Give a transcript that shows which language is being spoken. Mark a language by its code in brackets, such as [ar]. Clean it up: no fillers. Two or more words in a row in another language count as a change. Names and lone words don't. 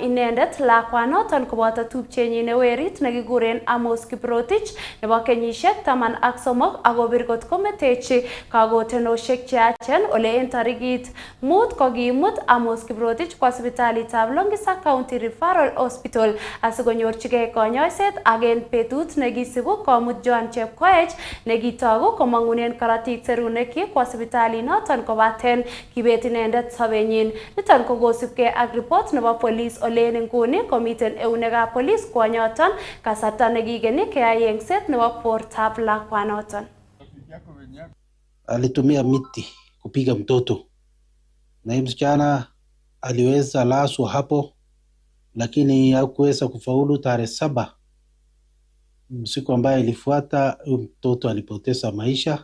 [kln] inendet lakwanoton koboto tupchenyin newerit nekikuren Amos Kiprotich nebo kenyisiek 13 akobir kot kometechi kagotenosiek cheyachen ole en tarikit 5 kokimut Amos Kiprotich kwa sipitalitab Longisa County Referral Hospital asikonyorchigei konyoiset ak en betut nekisibu komut Joan Chepkoech nekitogu komangunen karatik serunekyik kwa sipitalinoton kobaten kibet inendet sobenyin. Niton ko kosipkei ak report nebo police ole en nguni komiten eunekab police kwonyoton kasarta nekigeni keyai yengset nebo bortab lakwanoton. [sw] Alitumia miti kupiga mtoto na msichana aliweza laswa hapo, lakini hakuweza kufaulu. Tarehe 7 siku ambayo ilifuata mtoto alipoteza maisha.